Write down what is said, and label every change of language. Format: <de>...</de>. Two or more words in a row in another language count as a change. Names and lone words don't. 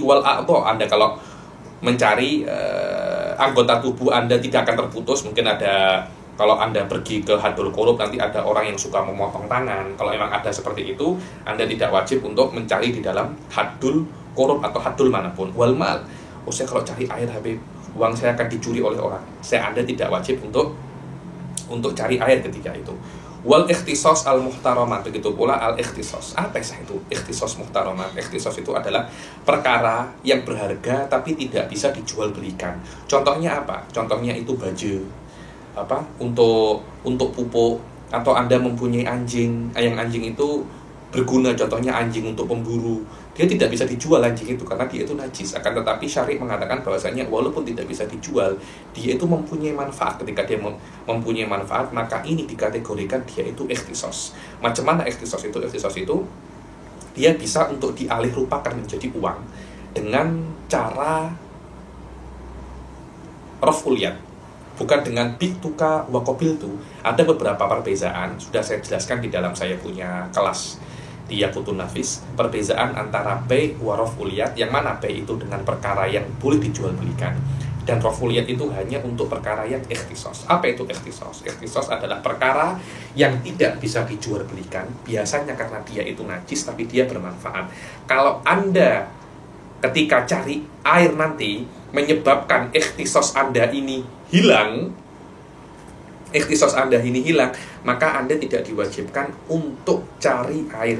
<ar>والأعضاء,</ar> <id>Anda kalau mencari anggota tubuh Anda tidak akan terputus, mungkin ada Kalau Anda pergi ke</id> <ar>حد القرب,</ar> <id>nanti ada orang yang suka memotong tangan. Kalau memang ada seperti itu, Anda tidak wajib untuk mencari di dalam</id> <ar>حد القرب</ar> <id>atau hadul manapun.</id> <ar>والمال,</ar> <id>saya kalau cari air Habib, uang saya akan dicuri oleh orang. Anda tidak wajib untuk cari air ketika itu.</id> <ar>والاختصاص المحترمات,</ar> <id>begitu pula</id> <ar>الاختصاص.</ar> <id>Apa itu</id> <ar>اختصاص محترمات?</ar> <id>Ikhtisos itu adalah perkara yang berharga tapi tidak bisa dijual belikan. Contohnya apa? Contohnya itu baju untuk pupuk, atau Anda mempunyai anjing, yang anjing itu berguna, contohnya anjing untuk pemburu. Dia tidak bisa dijual anjing itu karena dia itu najis. Akan tetapi syari mengatakan bahwasanya walaupun tidak bisa dijual, dia itu mempunyai manfaat. Ketika dia mempunyai manfaat, maka ini dikategorikan dia itu ikhtisos. Macam mana ikhtisos itu? Ikhtisos itu dia bisa untuk dialih rupakan menjadi uang dengan cara</id> <ar>رفع اليد,</ar> <id>bukan dengan</id> <ar>بعتك وقبلت.</ar> <id>Ada beberapa perbezaan, sudah saya jelaskan di dalam saya punya kelas di Yaqutun Nafis, perbezaan antara</id> <ar>بيع ورفع اليد,</ar> <id>yang mana bai' itu dengan perkara yang boleh dijual belikan, dan</id> <ar>رفع اليد</ar> <id>itu hanya untuk perkara yang ikhtisos. Apa itu ikhtisos? Ikhtisos adalah perkara yang tidak bisa dijual belikan, biasanya karena dia itu najis tapi dia bermanfaat. Kalau Anda ketika cari air nanti menyebabkan ikhtisos Anda ini hilang, maka Anda tidak diwajibkan untuk cari air.</id>